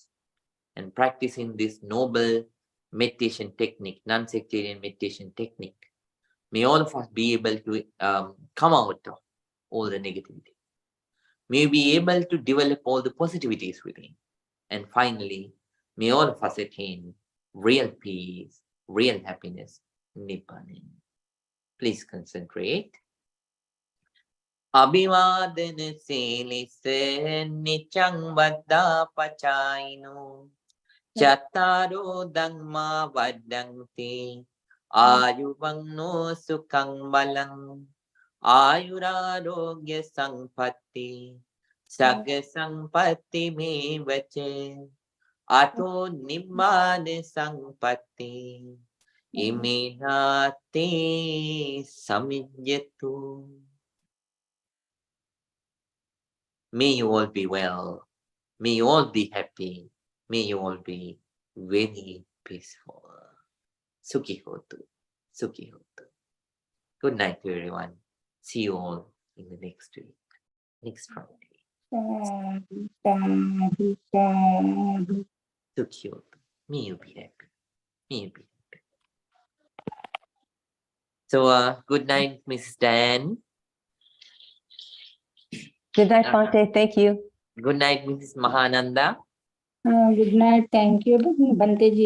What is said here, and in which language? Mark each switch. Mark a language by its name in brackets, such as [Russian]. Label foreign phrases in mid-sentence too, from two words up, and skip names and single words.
[English] And practicing this noble meditation technique, non-sectarian meditation technique, may all of us be able to come out of all the negativity. May we be able to develop all the positivities within. And finally, may all of us attain real peace, real happiness, Nibbana. Please concentrate. [Pali] Abhivadana Silisa Nichang Vada Pachaino Chattaro Dhamma Vadanti Ayuvagno Sukhang Balang Ayurarogya Sampatti Sagya Sampatti Me Vache Ato Nibbana Sampatti Iminati Samijyatu. [English] May you all be well. May you all be happy. May you all be very peaceful. [Pali] Sukhi hotu. Sukhi hotu. [English] Good night to everyone. See you all in the next week. Next Friday. [Pali] Sukhi hotu. [English] May you be happy. May you be happy. So good night, Miss Dan. Good night, Bhante. Thank you. Good night, Mrs. Mahananda. Good night. Thank you, Bhante ji.